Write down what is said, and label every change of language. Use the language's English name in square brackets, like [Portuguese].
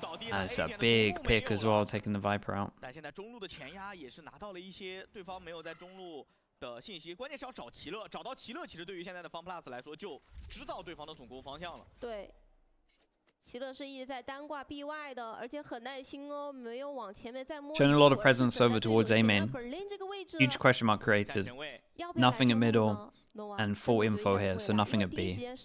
[English] That's a big pick as well, taking the Viper out. [Chinese] 但现在中路的前压也是拿到了一些对方没有在中路的信息，关键是要找奇乐，找到奇乐，其实对于现在的 FunPlus 来说，就知道对方的总攻方向了。对。奇乐是一直在单挂 B 外的，而且很耐心哦，没有往前面再摸。 [English] Showing a lot of presence over towards A main. Huge question mark created. Nothing at middle and full info here, so nothing at B.